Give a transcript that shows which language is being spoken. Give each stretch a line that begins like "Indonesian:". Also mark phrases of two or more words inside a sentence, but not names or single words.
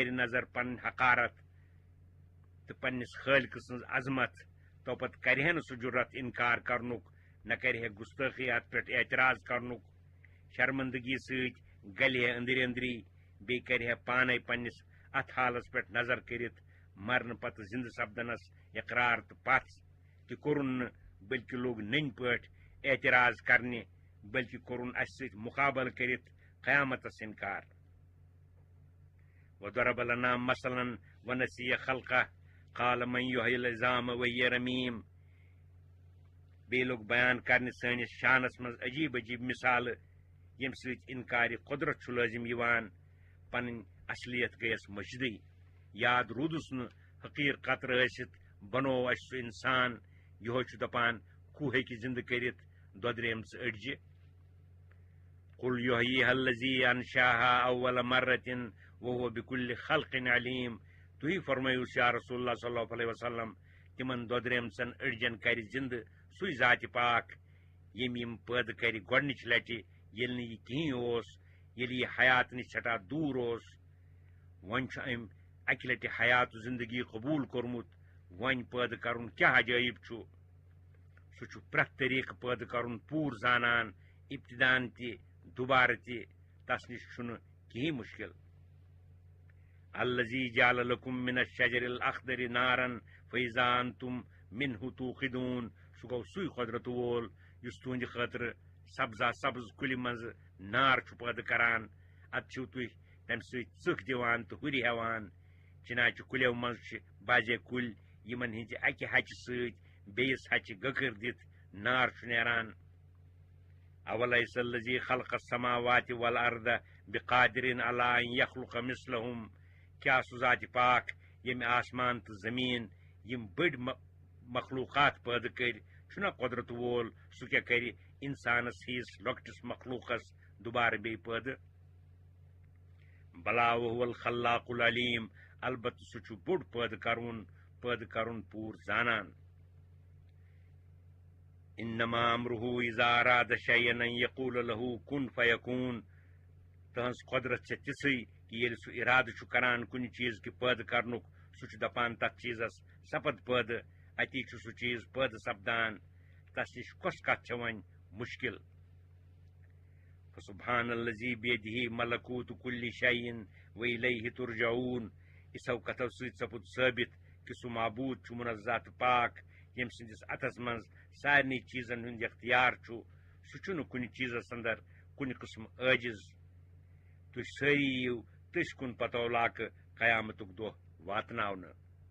Kashmiri: نظر پنٕنۍ حقارت تہٕ پننِس خٲلقہٕ سٕنٛز عظمت تو پتہٕ کرِ ہے نہٕ سُہ جُرت انکار کرنُک نہ کرِ ہے گُستٲخی اتھ پٮ۪ٹھ اعتراض کرنُک شرمندگی سۭتۍ گلہِ ہے أنٛدری أنٛدری بیٚیہِ کرِ ہے پانے پننِس اتھ حالس پٮ۪ٹھ نظر کٔرِتھ مرنہٕ پتہٕ زندٕ سپدنس اقرار تہٕ پژھ تہِ کوٚرُن نہٕ بلکہِ لوٚگ نٔنۍ پٲٹھۍ اعتراض کرنہِ بلکہِ کوٚرُن اسہِ سۭتۍ مُقابلہٕ کٔرِتھ قیامتس انکار
Arabic: وضرب لنا مثلا ونسي خلقه قال من يحيي العظام وهي رميم
Kashmiri: بیٚیہِ لوٚگ بیان کرنہِ سٲنِس شانس منٛز عجیٖب عجیٖب مثالہٕ ییٚمہِ سۭتۍ انکارِ قدرت چھُ لٲزم یِوان پنٕنۍ اصلیت گٔیس مٔشدٕے یاد روٗدُس نہٕ حقیٖر قطرٕ ٲسِتھ بنوو اسہِ سُہ انسان یِہوے چھُ دپان کُو ہیٚکہِ زندٕ کٔرِتھ دۄدریمژٕ أڈجہِ
Arabic: قل یحییہا الذی انشاها اول مرة وهو بكل خلق علیم
Kashmiri: تُہی فرمٲیوُس یا رسول اللہ
Arabic: صلی اللہ علیہ وسلم
Kashmiri: تمن دۄدریمژن أڈجن کرِ زندٕ سُے ذاتِ پاک ییٚمۍ یِم پٲدٕ کرِ گۄڈنِچ لٹہِ ییٚلہِ نہٕ یہِ کِہیٖنۍ اوس ییٚلہِ یہِ حیات نِش سٮ۪ٹھاہ دوٗر اوس وۄنۍ چھُ أمۍ اکہِ لٹہِ حیات زندگی قبوٗل کوٚرمُت وۄنۍ پٲدٕ کرُن کیٛاہ عجٲیب چھُ سُہ چھُ پرٛٮ۪تھ طریٖقہٕ پٲدٕ کرُن پوٗرٕ زانان ابتدان تہِ دُبارٕ تہِ تس نِش چھُنہٕ کِہیٖنۍ مُشکِل
Arabic: الذی جعل لکم من الشجر الاخضر نارا فاذا انتم منہ توقدون
Kashmiri: سُہ گوٚو سُے قۄدرت وول یُس تُہنٛدِ خٲطرٕ سبزا سبز کُلہِ منٛزٕ نار چھُ پٲدٕ کران ادٕ چھِو تُہۍ تمہِ سۭتۍ ژٕکھ دِوان تہٕ ہُرِ ہٮ۪وان چِناچہِ کُلٮ۪و منٛز چھِ بعضے کُلۍ یِمن ہٕنٛزِ اکہِ ہچہِ سۭتۍ بیٚیِس ہچہِ گٔکٕر دِتھ نار چھُ نیران
Arabic: اولیس الذی خلق السماوات والارض بقادر علی ان یخلق مثلہم
Kashmiri: کیٛاہ سُہ ذاتِ پاک ییٚمہِ آسمان تہٕ زمیٖن یِم بٔڑۍ مخلوٗقات پٲدٕ کٔرۍ چھُنا قۄدرت وول سُہ کیٛاہ کرِ انسانس ہِوِس لۄکٹِس مخلوٗقس دُبارٕ بیٚیہِ پٲدٕ
Arabic: بلا وهو الخلاق العلیم
Kashmiri: البتہٕ سُہ چھُ بوٚڑ پٲدٕ کرُن پوٗرٕ زانان
Arabic: انما امرہ اذا اراد شیئا ان یقول له کن فیکون
Kashmiri: تہنٛز قۄدرت چھےٚ تِژھٕے کہِ ییٚلہِ سُہ ارادٕ چھُ کران کُنہِ چیٖز کہِ پٲدٕ کرنُک سُہ چھُ دپان تتھ چیٖزس سپد پٲدٕ اتی چھُ سُہ چیٖز پٲدٕ سپدان تس نِش کۄس کتھ چھےٚ وۄنۍ مُشکِل
Arabic: فسبحان الذی بیدہ ملکوت کل شیء والیہ ترجعون
Kashmiri: یِژھو کتھو سۭتۍ سپُد ثٲبت کہِ سُہ معبوٗد چھُ منزہ تہٕ پاک ییٚمہِ سٕنٛدِس اتھس منٛز سارنٕے چیٖزن ہُنٛد اختیار چھُ سُہ چھُنہٕ کُنہِ چیٖزس اندر کُنہِ قٕسمہٕ عٲجِز تُہۍ سٲری یِیِو تٔسۍ کُن پتو لاکہٕ قیامتُک دۄہ واتناونہٕ